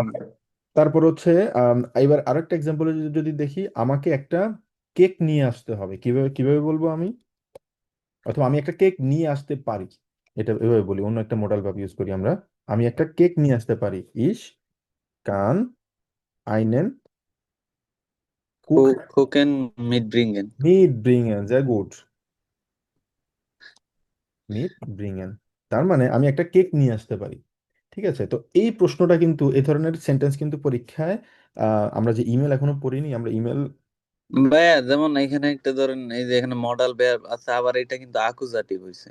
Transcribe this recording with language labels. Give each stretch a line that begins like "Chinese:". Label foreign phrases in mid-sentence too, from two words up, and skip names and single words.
Bangla: তারপর হচ্ছে এবার আরেকটা এক্সাম্পল যদি যদি দেখি, আমাকে একটা কেক নিয়ে আসতে হবে, কিভাবে কিভাবে বলবো আমি? অথবা আমি একটা কেক নিয়ে আসতে পারি, এটা এভাবে বলি, অন্য একটা মডেল ভাব ইউজ করি আমরা। আমি একটা কেক নিয়ে আসতে পারি,
German: ich kann einen Kuch Kuchen mitbringen। mit bringen, sehr gut, mit bringen.
Bangla: তার মানে আমি একটা কেক নিয়ে আসতে পারি। ঠিক আছে, তো এই প্রশ্নটা কিন্তু, এই ধরনের সেন্টেন্স কিন্তু পরীক্ষায় আমরা যে ইমেল এখনো পড়িনি, আমরা ইমেল ভাইয়া যেমন এখানে একটা ধরেন, এই যে এখানে
English: modal verb
Bangla: আছে, আবার এটা কিন্তু আকুজাটিভ হইছে।